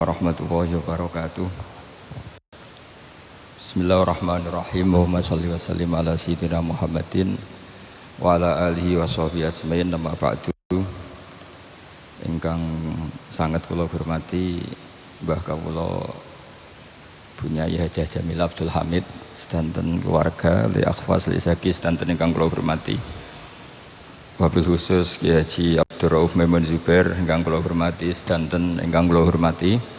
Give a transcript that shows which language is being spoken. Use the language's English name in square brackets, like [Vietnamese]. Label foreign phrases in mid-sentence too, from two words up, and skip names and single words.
[Arabic] ورحمة الله وبركاته. بسم الله الرحمن الرحيم. اللهم صل وسلم على سيدنا محمد وعلى آله وصحبه أجمعين. أما بعد. [Javanese] Ingkang sangat kula hormati Mbah kawula Bunyai Haji Jamil Abdul Hamid sedanten keluarga li akhwas li saki sedanten ingkang kula hormati. [Arabic] وبالخصوص [Javanese] Kiai Haji Abdul Rauf Maimun Zubair ingkang kula hormati sedanten ingkang kula hormati.